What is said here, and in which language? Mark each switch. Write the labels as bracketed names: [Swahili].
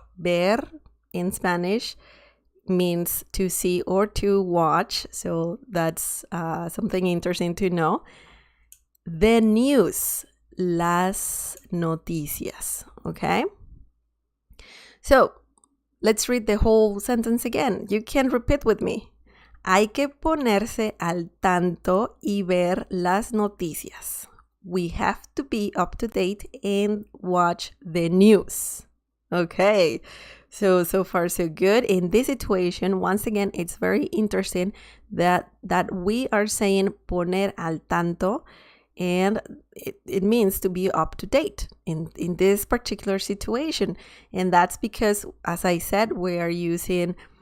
[English] Ver in Spanish means to see or to watch. So that's something interesting to know. The news, las noticias, okay? So let's read the whole sentence again. You can repeat with me. [Spanish] Hay que ponerse al tanto y ver las noticias. [English] We have to be up to date and watch the news. Okay, so far so good. In this situation, once again, it's very interesting that we are saying poner al tanto, and it means to be up to date in this particular situation. And that's because, as I said, we are using